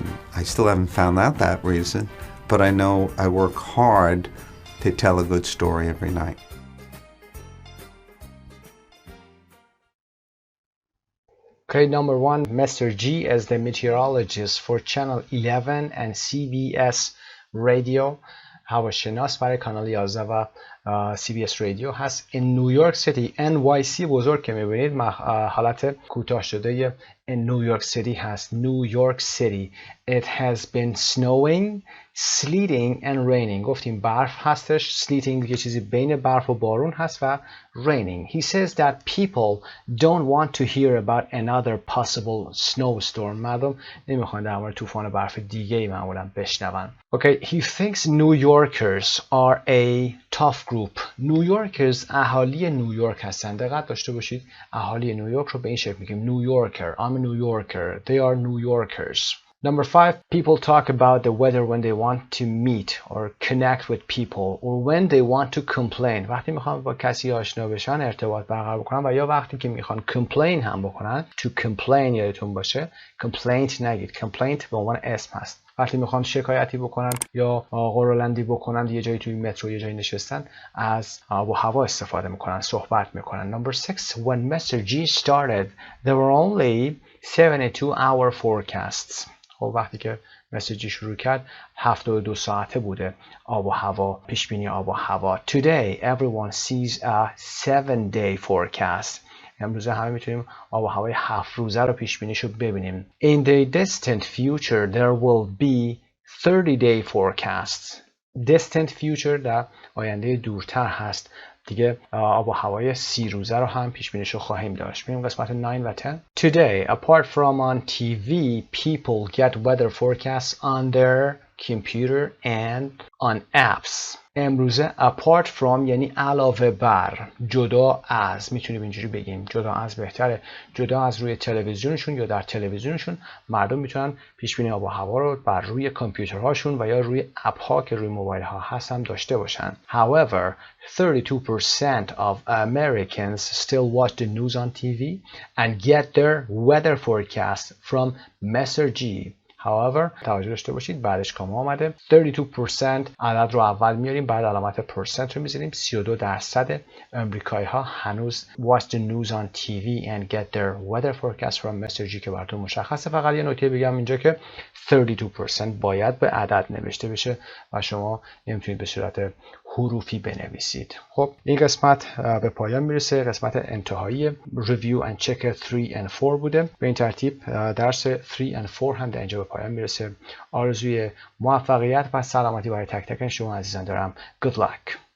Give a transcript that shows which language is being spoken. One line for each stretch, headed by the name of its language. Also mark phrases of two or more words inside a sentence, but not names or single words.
English: I still haven't found out that reason, but I know I work hard to tell a good story every night. Okay, number 1, Mr. G is the meteorologist for Channel 11 and CBS Radio.
Persian: هواشناس برای کانال 11 و CBS رادیو هست. in New York City. NYC بزرگ که میبینید حالت کوتاه شده New York City هست.
English: New York City. It has been snowing, sleeting and raining.
Persian: گفتیم برف هستش. sleeting یه چیزی بین برف و بارون هست و raining.
English: He says that people don't want to hear about another possible snowstorm.
Persian: مردم نمیخوان در مورد طوفان برف دیگه‌ای معمولا بشنون.
English: Okay, he thinks New Yorkers are a tough group.
Persian: نیویورکرز اهالی نیویورک هستن. دقت داشته باشید اهالی نیویورک رو به این شکل میگیم.
English: New Yorker. I'm a New Yorker. They are New Yorkers. Number 5, people talk about the weather when they want to meet or connect with people or when they want to complain.
Persian: وقتی میخوان با کسی آشنا بشن، ارتباط برقرار بکنن و یا وقتی که میخوان complain هم بکنن.
English: To complain
Persian: یادتون باشه. Complaint نگید. Complaint به عنوان اسم هست. وقتی میخوان شکایتی بکنن یا قرولندی بکنن، یه جایی توی مترو یه جایی نشستن، از آب و هوا استفاده میکنن، صحبت میکنن.
English: Number 6, when Mr. G started, there were only 72-hour forecasts.
Persian: خب وقتی که مسیجی شروع کرد 72 ساعته بوده آب و هوا، پیش بینی آب و هوا. Today everyone sees a 7-day forecast. امروزه همه میتونیم آب و هوای 7 روزه رو پیش بینیشو ببینیم. In the distant future there will be 30-day forecasts.
English: Distant future
Persian: در آینده دورتر هست. دیگه آب و هوای 30 روزه رو هم پیش بینیشو خواهیم داشت. میریم قسمت 9 و 10.
English: Today, apart from on TV, people get weather forecasts on their computer and on apps.
Persian: امروزه
English: apart from
Persian: یعنی علاوه بر، جدا از، میتونیم اینجوری بگیم، جدا از بهتره، جدا از روی تلویزیونشون یا در تلویزیونشون مردم میتونن پیش بینی آب و هوا رو بر روی کامپیوترهاشون و یا روی اپ ها که روی موبایل ها هست هم داشته باشن.
English: However, 32% of Americans still watch the news on TV and get their weather forecast from Messagey.
Persian: However, توجه داشته باشید بعدش کاما آمده. 32% عدد رو اول میاریم، بعد علامت پرسنت رو میذاریم.
English: 32%
Persian: امریکایی ها هنوز
English: watch the news on TV and get their weather forecast from Messagey
Persian: که براتون مشخصه. فقط یه نکته بگم اینجا که 32% باید به عدد نوشته بشه و شما نمیتونید به صورت حروفی بنویسید. خب این قسمت به پایان میرسه. قسمت انتهایی
English: review and check 3 and 4
Persian: بوده. به این ترتیب درس 3 and 4 هم در اینجا به پایان میرسه. آرزوی موفقیت و سلامتی برای تک تک شما عزیزان دارم.
English: Good luck.